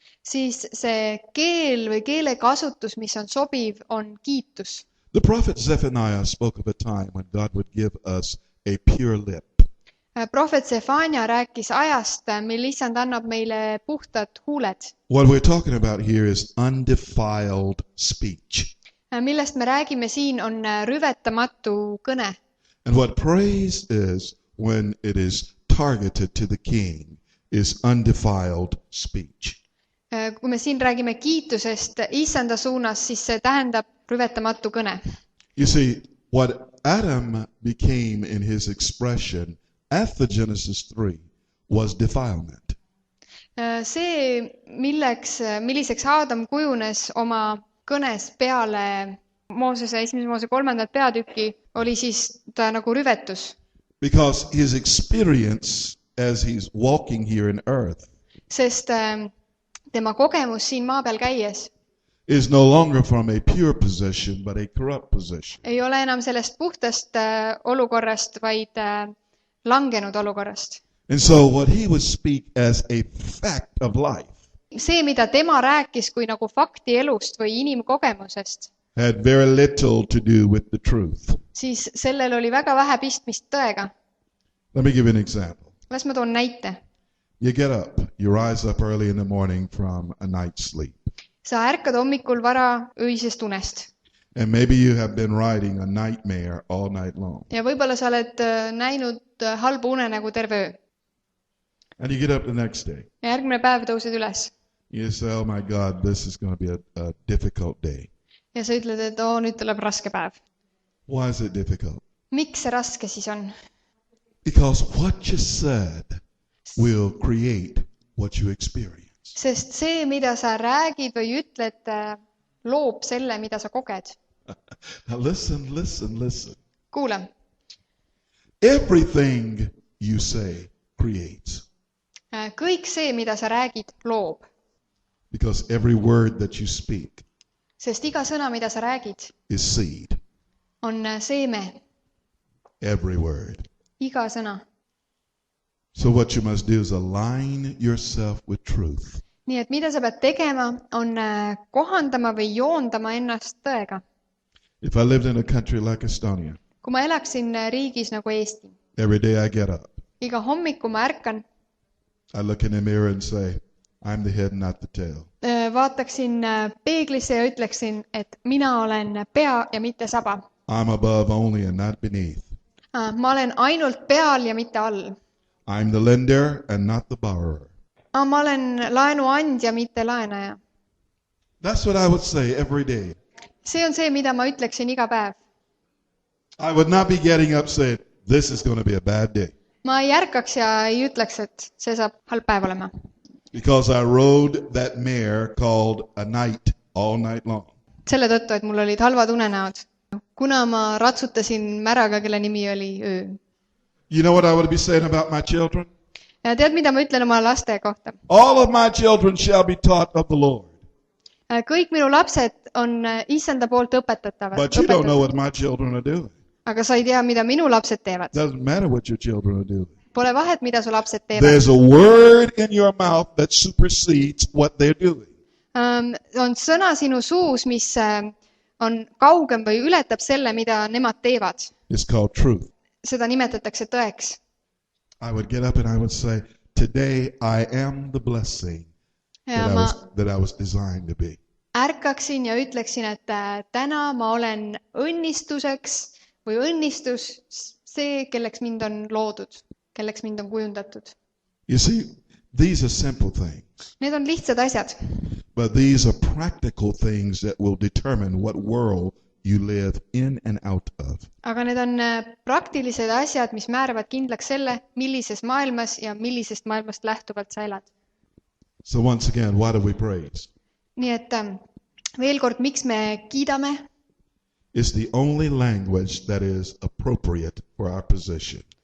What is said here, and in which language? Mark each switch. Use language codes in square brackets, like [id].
[et] siis see keel või keelekasutus, mis on sobiv, on kiitus. [en] The prophet Zephaniah spoke of a time when God would give us a pure lip. [et] Prohvet Sefania rääkis ajast, mil Issand annab meile puhtad huuled. [en] What we're talking about here is undefiled speech. [et] Millest me räägime siin on rüvetamatu kõne. [en] And what praise is when it is targeted to the king is undefiled speech. [et] Kui me siin räägime kiitusest Issanda suunas, siis see tähendab rüvetamatu kõne. [en] You see, what Adam became in his expression after Genesis 3 was defilement. [et] See, milliseks Aadam kujunes oma kõnes peale Moosese, esimese Moosese 3. peatüki, oli siis ta nagu rüvetus. [en] Because his experience as he's walking here in earth [et] Sest tema kogemus siin maa peal käies [en] is no longer from a pure position, but a corrupt position. [et] ei ole enam sellest puhtast olukorrast, vaid langenud olukorrast. [en] And so what he would speak as a fact of life [et] See, mida tema rääkis kui nagu fakti elust või inimkogemusest, [en] had very little to do with the truth. [et] siis sellel oli väga vähe pistmist tõega. [en] Let me give you an example. [et] Las ma toon näite. [en] You get up, you rise up early in the morning from a night's sleep. [et] Sa ärkad hommikul vara öisest unest. [en] And maybe you have been riding a nightmare all night long. [et] Ja võib-olla sa oled näinud halbu unenägu terve öö. [en] And you get up the next day. [et] Ja järgmine päev tõused üles. [en] You say, oh my God, this is going to be a difficult day. [et] Ja sa ütled, et nüüd tuleb raske päev. [en] Why is it difficult? [et] Miks see raske siis on? [en] Because what you said will create what you experience. [et] Sest see, mida sa räägid või ütled, loob selle, mida sa koged. [en] Now listen. [et] Kuula. [en] Everything you say creates. [et] Kõik see, mida sa räägid, loob. [en] Because every word that you speak [et] Sest iga sõna, mida sa räägid, [en] is seed. [et] On seeme. [en] Every word. [et] Iga sõna. [en] So what you must do is align yourself with truth. [et] Nii et mida sa pead tegema, on kohandama või joondama ennast tõega. [en] If I lived in a country like Estonia, [et] Kui ma elaksin riigis nagu Eesti, [en] every day I get up, [et] iga hommiku ma ärkan, [en] I look in the mirror and say, I'm the head, not the tail. [et] Vaataksin peeglisse ja ütleksin, et mina olen pea ja mitte saba. [en] I'm above only and not beneath. [et] Ma olen ainult peal ja mitte all. [en] I'm the lender and not the borrower. [et] Ma olen laenuandja, mitte laenaja. [en] That's what I would say every day. [et] See on see, mida ma ütleksin iga päev. [en] I would not be getting up saying, this is going to be a bad day. [et] Ma ei ärkaks ja ei ütleks, et see saab halb päev olema. [en] Because I rode that mare called a night all night long. [et] Selle tõttu, et mul olid halvad unenäod. Kuna ma ratsutasin märaga, kelle nimi oli öö. [en] You know what I would be saying about my children? [et] Ja tead, mida ma ütlen oma laste kohta? [en] All of my children shall be taught of the Lord. [et] Kõik minu lapsed on issanda poolt õpetatavad. [en] But you don't know what my children are doing. [et] Aga sa ei tea, mida minu lapsed teevad. [en] Doesn't matter what your children are doing. [et] Pole vahet, mida su lapsed teevad. [en] There's a word in your mouth that supersedes what they're doing. [et] On sõna sinu suus, mis on kaugem või ületab selle, mida nemad teevad. [en] It's called truth. [et] Seda nimetatakse tõeks. [en] I would get up and I would say, today I am the blessing that I was designed to be. [et] Ärkaksin ja ütleksin, et täna ma olen õnnistuseks või õnnistus see, kelleks mind on loodud, kelleks mind on kujundatud. [en] You see, these are simple things. [et] Need on lihtsad asjad. [en] But these are practical things that will determine what world you live in and out of. [et] Aga need on praktilised asjad, mis määravad kindlaks selle, millises maailmas ja millisest maailmast lähtuvalt sa elad. [en] So once again, why do we praise? [et] Nii et veel kord, miks me kiidame? [en] It's the only language that is appropriate for our position.